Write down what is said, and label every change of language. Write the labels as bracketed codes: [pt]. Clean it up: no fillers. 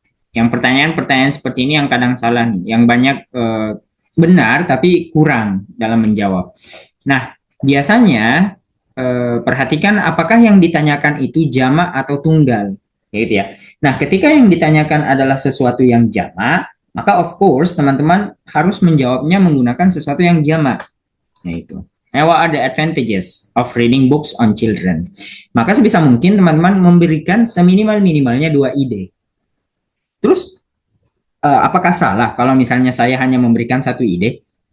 [id] Yang pertanyaan-pertanyaan seperti ini yang kadang salah nih. Yang banyak benar tapi kurang dalam menjawab. Nah, biasanya perhatikan apakah yang ditanyakan itu jamak atau tunggal. Gitu ya. Nah, ketika yang ditanyakan adalah sesuatu yang jamak, maka [en] of course [id] teman-teman harus menjawabnya menggunakan sesuatu yang jamak. Yaitu. [en] Now, what are the advantages of reading books on children? [id] Maka sebisa mungkin teman-teman memberikan seminimal-minimalnya 2 ide. Terus, apakah salah kalau misalnya saya hanya memberikan 1 ide?